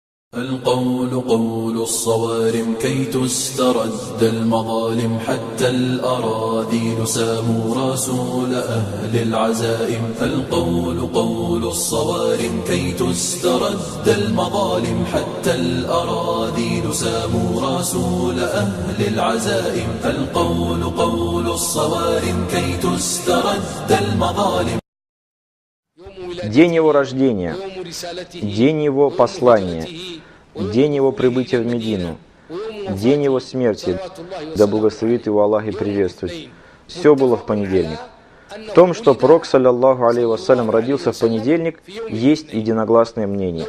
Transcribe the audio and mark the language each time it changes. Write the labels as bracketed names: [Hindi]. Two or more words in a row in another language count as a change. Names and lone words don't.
[Arabic] القول قول الصوارم كي تسترد المظالم حتى الأراذيل ساموا رسول أهل العزائم. القول قول الصوارم كي تسترد المظالم حتى الأراذيل ساموا رسول أهل العزائم. القول قول الصوارم كي تسترد المظالم. [Russian] День его рождения, день его послания, день его прибытия в Медину, день его смерти, да благословит его Аллах и приветствует. Все было в понедельник. В том, что пророк, [Arabic] صلى الله عليه وسلم, [Russian] родился в понедельник, есть единогласное мнение.